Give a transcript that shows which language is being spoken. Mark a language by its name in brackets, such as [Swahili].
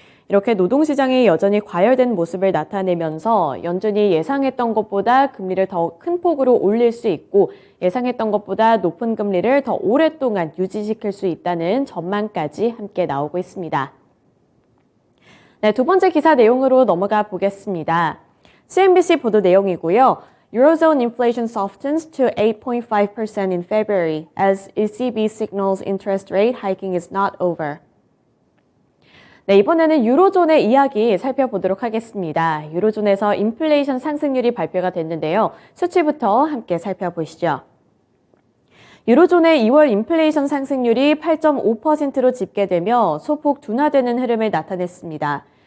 [Korean] 이렇게 노동시장이 여전히 과열된 모습을 나타내면서 연준이 예상했던 것보다 금리를 더 큰 폭으로 올릴 수 있고 예상했던 것보다 높은 금리를 더 오랫동안 유지시킬 수 있다는 전망까지 함께 나오고 있습니다. 네, 두 번째 기사 내용으로 넘어가 보겠습니다. CNBC 보도 내용이고요. [English] Eurozone inflation softens to 8.5% in February as ECB signals interest rate hiking is not over. [Korean] 네, 이번에는 유로존의 이야기 살펴보도록 하겠습니다. 유로존에서 인플레이션 상승률이 발표가 됐는데요. 수치부터 함께 살펴보시죠. 유로존의 2월 인플레이션 상승률이 8.5%로 집계되며 소폭 둔화되는 흐름을 나타냈습니다.